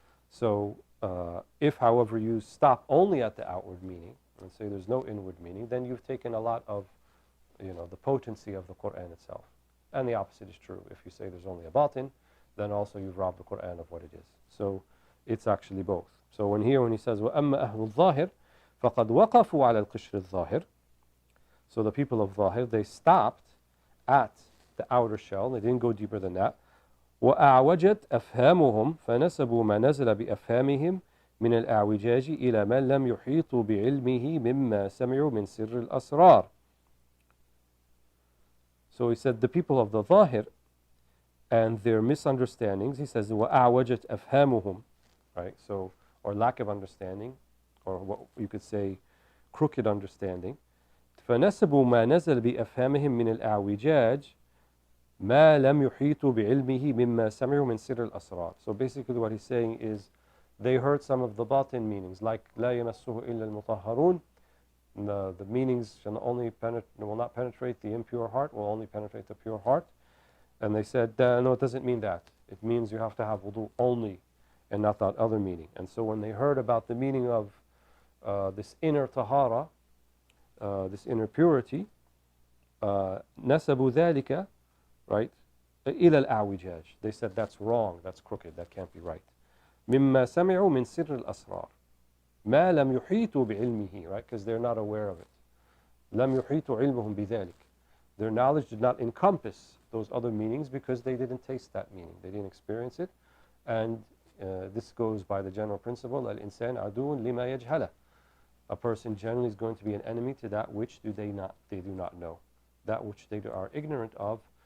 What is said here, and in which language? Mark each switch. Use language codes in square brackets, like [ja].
[en] So if, however, you stop only at the outward meaning and say there's no inward meaning, then you've taken a lot of, the potency of the Quran itself. And the opposite is true. If you say there's only a batin, then also you've robbed the Quran of what it is. So it's actually both. So when he says [ar] وَأَمَّا أَهْلُ الظَّاهِرِ فَقَدْ وَقَفُوا عَلَى الْقِشْرِ الظَّاهِرِ. [en] So the people of Zahir, they stopped at the outer shell. They didn't go deeper than that. [ar] وأعوجت أفهامهم فنسبوا ما نزل بأفهامهم من الأعوجاج إلى من لم يحيطوا بعلمه مما سمعوا من سر الأسرار. [en] So he said the people of the Zahir and their misunderstandings, he says [ar] وأعوجت أفهامهم, [en] right? So, or lack of understanding, or what you could say crooked understanding. [ar] فنسبوا ما نزل بأفهامهم من الأعوجاج ما لم يحيطوا بعلمه مما سمعوا من سر الأسرار. [en] So basically what he's saying is they heard some of the batin meanings, like [ar] لا يمسه إلا المطهرون. [en] The meanings will not penetrate the impure heart, will only penetrate the pure heart. And they said, no, it doesn't mean that. It means you have to have wudu only and not that other meaning. And so when they heard about the meaning of this inner tahara, this inner purity, [ar] نسبوا ذلك, [en] right, [ar] إلى الأعوجاج. [en] They said that's wrong, that's crooked, that can't be right. [ar] مما سمعوا من سر الأسرار ما لم يحيطوا بعلمه, right, [en] because they're not aware of it. [ar] لم يحيطوا علمهم بذلك. [en] Their knowledge did not encompass those other meanings because they didn't taste that meaning, they didn't experience it. And this goes by the general principle [ar] الإنسان عدو لما يجهله. [en] A person generally is going to be an enemy to that which they do not know, that which they are ignorant of.